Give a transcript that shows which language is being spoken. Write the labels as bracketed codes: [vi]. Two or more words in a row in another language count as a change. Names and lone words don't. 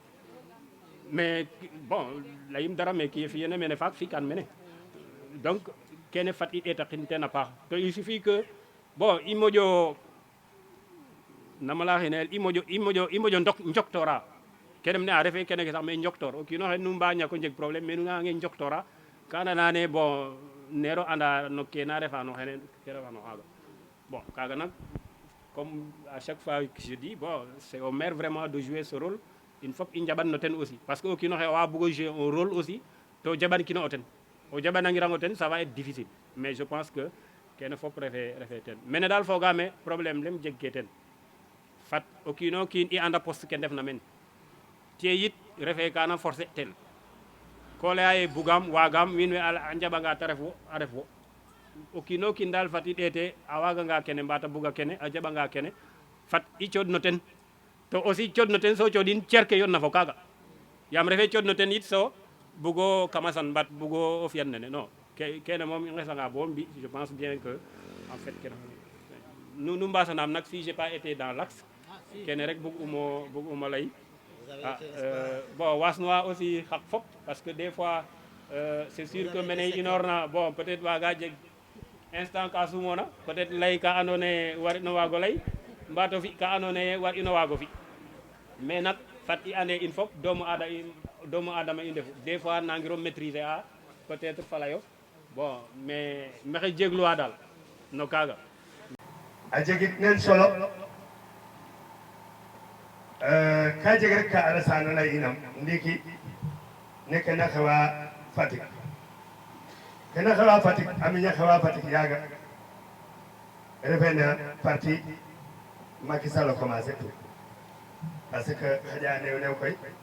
[srr] mais bon leyim dara mais ke fiyena mene faak fi kan mene donc kene fat i ɗetaxin ten a paax to [fr] il suffit que bon [srr] i moƴo nama la xinel i moƴo njoktora kene ne a refe kene ke sax mais njoktor o kiino xe nu mba ñako jeg [fr] problème mais [srr] nu nga nge njoktora ka andona ne bon nero anda no ke na refa no xene ke refa no xaaga bon kaga nag [fr] comme à chaque fois je dis bon c'est au maire vraiment de jouer ce rôle il faut [srr] i njaɓan no ten [fr] aussi parce que [srr] o kiino xe wa bugo [fr] jouer un rôle aussi [srr] to jaɓan kino o ten o jaɓanangirango ten [fr] ça va être difficile mais je pense que [srr] kene fop refe ten mene daal fogaame problème lem jeg ke ten fat o kiino kiin i anda poste ke ndefna men tiye yit refe kana forcer tel ko leya ye bugam wagam wiin we a njaɓanga te ref wo o kiino kiin daal fat i ɗeete a waganga kene mbata buga kene a jaɓanga kene fat i cooɗno ten to aussi cooɗno ten so cooɗin cer ke yodna fo kaga yaam refe cooɗno ten yit so bugo kamasan mbat bugo o fiyan nene non kene moom i ngesanga bo mbi [fr] je pense bien que en fait [srr] kene nu mbasanam nak [fr] si j'ai pas été dans l'axe [srr] kene rek bug umo ley bon wasnuwa aussi xaq fop [fr] parce que des fois c'est sûr que [srr] mene inorna bon peut-être waga jeg instant ka sumona peut-être ley ka andoona yee war ino waago ley mbato fi ka andoona yee war ino waago fi mais nak fat i ande in fop doomu adama i ndefu [fr] des fois [srr] nangiro maîtriser a peut-être falayo [fr] bon mais [srr] maxey jegluwa daal no kaaga a jegit nen solo ka jega rek ka Alassane lay inam ndiki ne ke na xewa Fatick ke na xewa Fatick a miña xewa Fatick yaaga refe na parti Macky Sall [fr] a commencé tout parce que [srr] xaƴa new koy